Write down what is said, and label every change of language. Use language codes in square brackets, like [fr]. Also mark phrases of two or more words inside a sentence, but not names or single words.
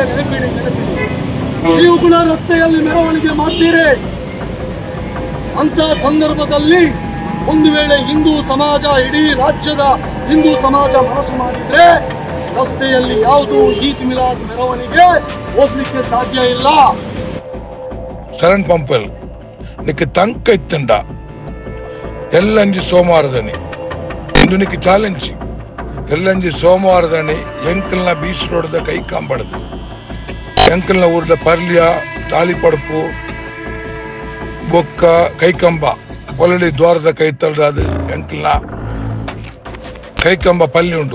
[kn] ನೆನಪಿಡಿ. ನೀವು ಕೂಡ ರಸ್ತೆಯಲ್ಲಿ ಮೆರವಣಿಗೆ ಮಾಡ್ತೀರಿ. ಅಂತ ಸಂದರ್ಭದಲ್ಲಿ ಒಂದು ವೇಳೆ ಹಿಂದೂ ಸಮಾಜ, ಇಡೀ ರಾಜ್ಯದ ಹಿಂದೂ ಸಮಾಜ ಮನಸ್ಸು ಮಾಡಿದ್ರೆ ರಸ್ತೆಯಲ್ಲಿ ಯಾವುದು ಈದ್ ಮಿಲಾದ್ ಮೆರವಣಿಗೆ ಹೋಗ್ಲಿಕ್ಕೆ ಸಾಧ್ಯ ಇಲ್ಲ. [tcy] ಶರಣ್ ಪಂಪಲ್ ನಿಕ್ಕೆ ತಂಕ ಇತ್ತಂಡ ಎಲ್ಲಂಜಿ ಸೋಮವಾರದನಿ ಇಂದು ನಿಕ್ಕೆ ಚಾಲೆಂಜ್ ಎಲ್ಲಂಜಿ ಸೋಮವಾರದನಿ ಎಂಕಲ್ನ ಬೀಚ್ ರೋಡ್ದ ಕೈ ಕಾಂಬಡದು ಎಂಕಲ್ನ ಊರ್ದ ಪರ್ಲಿಯ ತಾಳಿಪಡುಪು ಬೊಕ್ಕ ಕೈಕಂಬ ಒಲಡಿ ದ್ವಾರದ ಕೈ ತಳ್ದು ಎಂಕಲ್ನ ಕೈಕಂಬ ಪಲ್ಲಿ ಉಂಡು.